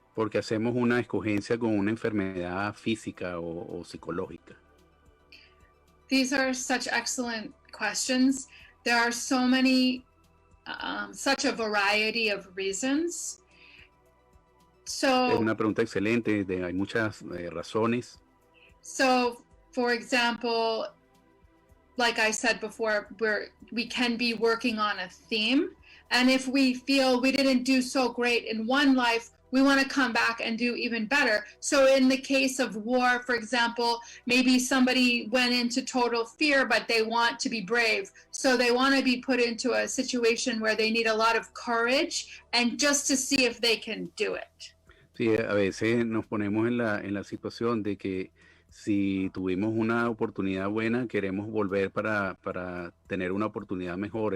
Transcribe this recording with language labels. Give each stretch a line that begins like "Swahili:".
Spanish: Porque hacemos una escogencia con una enfermedad física o psicológica.
English: These are such excellent questions. There are so many, such a variety of reasons. So,
Spanish: es una pregunta excelente, hay muchas razones.
English: So, for example, like I said before, we can be working on a theme. And if we feel we didn't do so great in one life, we want to come back and do even better. So in the case of war, for example, maybe somebody went into total fear, but they want to be brave. So they want to be put into a situation where they need a lot of courage and just to see if they can do it.
Spanish: Sí, a veces nos ponemos en la situación de que si tuvimos una oportunidad buena, queremos volver para tener una oportunidad mejor.